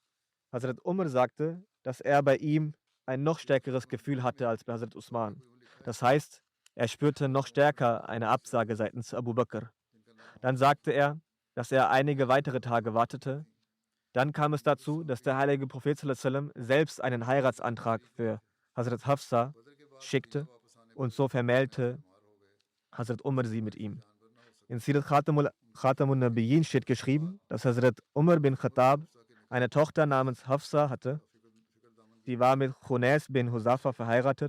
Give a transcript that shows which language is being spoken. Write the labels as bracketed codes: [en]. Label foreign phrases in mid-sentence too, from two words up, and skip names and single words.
[de] Hazrat Umar sagte, dass er bei ihm ein noch stärkeres Gefühl hatte als bei Hazrat Usman. Das heißt, er spürte noch stärker eine Absage seitens Abu Bakr. Dann sagte er, dass er einige weitere Tage wartete. Dann kam es dazu, dass der heilige Prophet [ar] صلى الله عليه وسلم [de] selbst einen Heiratsantrag für Hazrat Hafsa schickte und so vermählte Hazrat Umar sie mit ihm. In Sirat Khatamun Nabiyyin steht geschrieben, dass Hazrat Umar bin Khattab eine Tochter namens Hafsa hatte. Sie war mit Khunais bin Huzafa verheiratet.